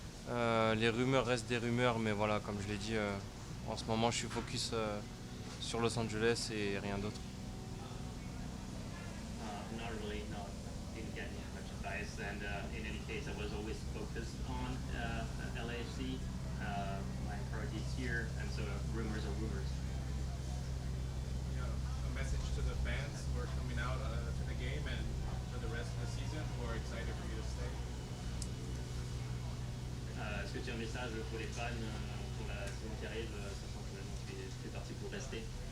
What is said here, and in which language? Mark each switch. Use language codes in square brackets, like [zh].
[fr] Les rumeurs restent des rumeurs, mais voilà, comme je l'ai dit, en ce moment je suis focus sur Los Angeles et rien d'autre. [en] Not really, no. Didn't get much advice, and in any case, I was always focused on LAFC. My priority is here, and so rumors are rumors. A message to the fans who are coming out to the game and for the rest of the season who are excited for you to stay? [fr] Est-ce que tu as un message pour les fans pour la saison qui arrive, sachant que maintenant tu es parti pour rester?